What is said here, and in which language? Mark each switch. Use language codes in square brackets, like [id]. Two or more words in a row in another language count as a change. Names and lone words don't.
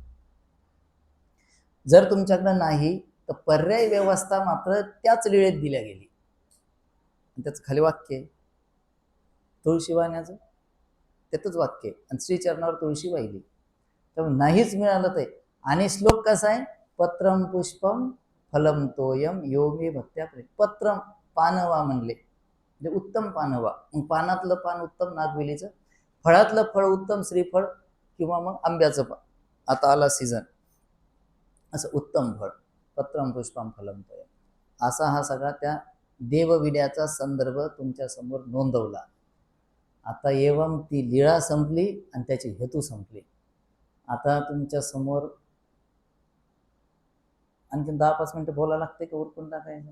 [mr] जर तुमच्याकडं नाही तर पर्याय व्यवस्था मात्र त्याच लीळेत दिल्या गेली. त्याच खाली वाक्य तुळशी वाहण्याचं. त्यातच वाक्य आहे. आणि श्रीचरणावर तुळशी वाहिली. त्यामुळे नाहीच मिळालं ते. आणि श्लोक कसा आहे, [sa] पत्रम पुष्पम फलम तोयम यो मे भक्त्या प्रेम. [mr] पत्रम पानवा म्हणले म्हणजे उत्तम पानवा. मग पानातलं पान उत्तम नागवेलीचं, फळातलं फळ उत्तम श्रीफळ किंवा मग आंब्याचं पान, आता आला सीझन, असं उत्तम फळ. [sa] पत्रम पुष्पम फलम तोयम [mr] असा हा सगळा त्या देवविड्याचा संदर्भ तुमच्या समोर नोंदवला. आता एवम ती लीळा संपली आणि त्याची हेतू संपली. आता तुमच्या समोर आणखी 10-5 मिनिटं बोलायला लागते का उरकून टाकायचं?